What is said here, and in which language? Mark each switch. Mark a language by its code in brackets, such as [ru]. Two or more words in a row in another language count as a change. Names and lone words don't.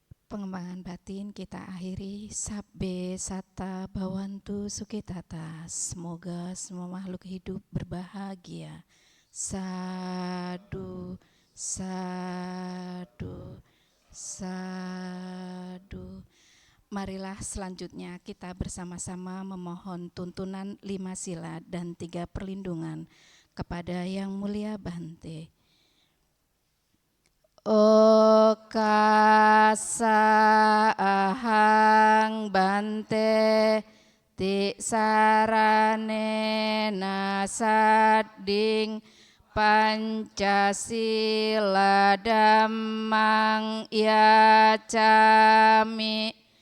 [id] pengembangan batin kita akhiri [pi] sabbe sata bawantu sukitata. [id] Semoga semua makhluk hidup berbahagia. [pi] Sadu, sadu, sadu. [id] Marilah selanjutnya kita bersama-sama memohon tuntunan 5 sila dan 3 perlindungan kepada Yang Mulia Bhante. [pi] Okasa ahang bante ti sarane nasading Pancasila dhammang yacami